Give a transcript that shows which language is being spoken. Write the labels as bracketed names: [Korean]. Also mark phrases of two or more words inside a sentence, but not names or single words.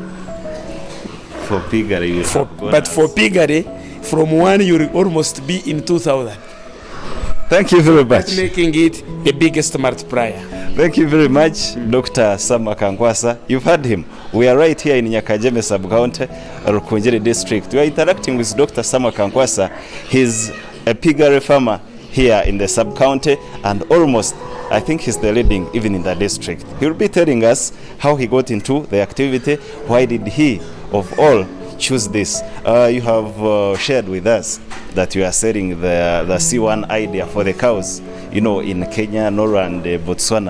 [English] For Piggery, But for Piggery, from one you will almost be in 2,000. Thank you very much. Making it the biggest multiplier. Thank you very much, Dr. Sam Akankwasa. You've heard him. We are right here in Nyakagyeme sub-county, Rukungiri district. We are interacting with Dr. Sam Akankwasa. He's a piggery farmer here in the sub-county, and almost, I think he's the leading even in the district. He will be telling us how he got into the activity, why did he, of all, choose this. You have shared with us that you are selling the C1 idea for the cows, in Kenya, Norway, and Botswana.